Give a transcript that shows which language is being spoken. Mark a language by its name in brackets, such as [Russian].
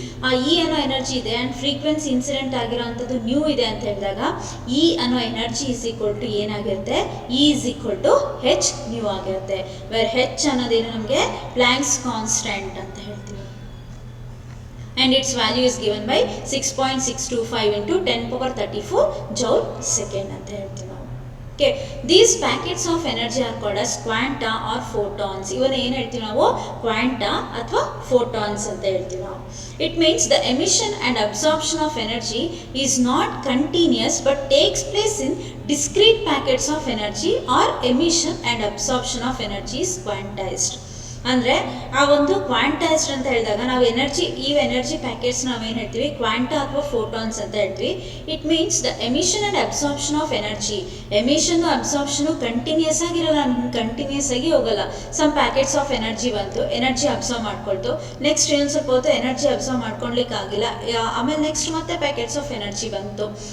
[Kannada] ಆ E ಅನ್ನೋ energy ಇದೆ ಆ್ಯಂಡ್ ಫ್ರೀಕ್ವೆನ್ಸಿ ಇನ್ಸಿಡೆಂಟ್ ಆಗಿರೋ ಅಂಥದ್ದು ನ್ಯೂ ಇದೆ ಅಂತ ಹೇಳಿದಾಗ E ಅನ್ನೋ ಎನರ್ಜಿ ಈಸ್ ಈಕ್ವಲ್ ಟು ಏನಾಗಿರುತ್ತೆ, E is equal to h new ಆಗಿರುತ್ತೆ. ವೇರ್ h ಅನ್ನೋದೇನು ನಮಗೆ ಪ್ಲ್ಯಾಂಕ್ಸ್ ಕಾನ್ಸ್ಟೆಂಟ್ ಅಂತ ಹೇಳ್ತೀವಿ. [English] and its value is given by 6.625 into 10^34 joule second [Kannada] ಅಂತ ಹೇಳ್ತೀವಿ ನಾವು. [English] Okay, these packets of energy are called as quanta or photons. [Kannada] ಇವನ್ನ ಏನು ಹೇಳ್ತೀವಿ ನಾವು, ಕ್ವಾಂಟಾ ಅಥವಾ ಫೋಟಾನ್ಸ್ ಅಂತ ಹೇಳ್ತೀವಿ ನಾವು. [English] It means the emission and absorption of energy is not continuous but takes place in discrete packets of energy, or emission and absorption of energy is quantized. [Kannada] ಅಂದರೆ ಆ ಒಂದು ಕ್ವಾಂಟೈಸ್ಡ್ ಅಂತ ಹೇಳಿದಾಗ ನಾವು ಎನರ್ಜಿ ಪ್ಯಾಕೆಟ್ಸ್ ನಾವೇನು ಹೇಳ್ತೀವಿ, ಕ್ವಾಂಟಾ ಅಥವಾ ಫೋಟಾನ್ಸ್ ಅಂತ ಹೇಳ್ತೀವಿ. [English] It means the emission and absorption of energy. [Kannada] Emission absorption continuous ಆಗಿರಲ್ಲ, ಕಂಟಿನ್ಯೂಸ್ ಆಗಿ ಹೋಗಲ್ಲ. ಸಮ್ ಪ್ಯಾಕೆಟ್ಸ್ ಆಫ್ ಎನರ್ಜಿ ಬಂತು, ಎನರ್ಜಿ ಅಬ್ಸಾರ್ವ್ ಮಾಡ್ಕೊಳ್ತು, ನೆಕ್ಸ್ಟ್ ಏನು ಸ್ವಲ್ಪ ಹೊತ್ತು ಎನರ್ಜಿ ಅಬ್ಸಾರ್ವ್ ಮಾಡ್ಕೊಳ್ಲಿಕ್ಕಾಗಿಲ್ಲ, ಆಮೇಲೆ ನೆಕ್ಸ್ಟ್ ಮತ್ತೆ ಪ್ಯಾಕೆಟ್ಸ್ ಆಫ್ ಎನರ್ಜಿ ಬಂತು.